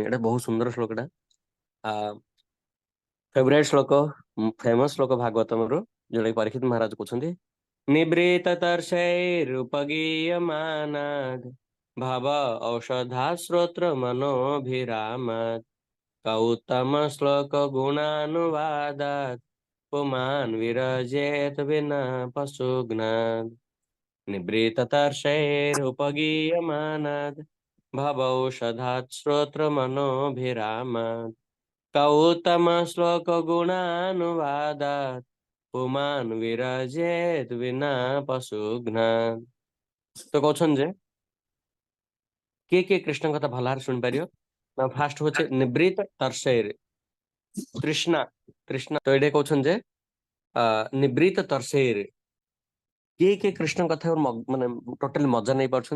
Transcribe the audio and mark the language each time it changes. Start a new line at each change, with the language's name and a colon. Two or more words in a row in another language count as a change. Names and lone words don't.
Odia: ଏଇଟା ବହୁତ ସୁନ୍ଦର ଶ୍ଲୋକଟା। ଆ ଫେଭରାଇଟ ଶ୍ଲୋକ, ଫେମସ ଶ୍ଲୋକ ଭାଗବତମରୁ, ଯୋଉଟା କି ପରୀକ୍ଷିତ ମହାରାଜ କହୁଛନ୍ତି, ନିବୃତ
Sanskrit: ତର୍ଷୈରୁପଗୀୟମାନାଦ୍ ଭାବ ଔଷଧା ଶ୍ରୋତ୍ର ମନୋଭିରାମାତ୍ ଗୌତମ ଶ୍ଲୋକ ଗୁଣାनुवादात् पुमान् विरजेत विना पशुघ्नात् निवृत्ततर्षैरुपगीयमानाद् भवौषधात् श्रोत्रमनोभिरामात् गौतमश्लोकगुणानुवादात् पुमान् विरजेत विना पशुघ्नात्।
Odia: ତ କହୁଛନ୍ତି ଯେ କିଏ କିଏ କୃଷ୍ଣଙ୍କ କଥା ଭଲ ଭାବରେ ଶୁଣିପାରିବ? ନା ଫାଷ୍ଟ ହଉଛି ନିବୃତ ତର୍ଷୈରେ, ତୃଷ୍ଣା, ତୃଷ୍ଣା। ତ ଏଇଟା କହୁଛନ୍ତି ଯେ ନିବୃତ ତର୍ଷୈରେ କିଏ କିଏ କୃଷ୍ଣଙ୍କ କଥା ମାନେ ଟୋଟାଲି ମଜା ନେଇ ପାରୁଛନ୍ତି?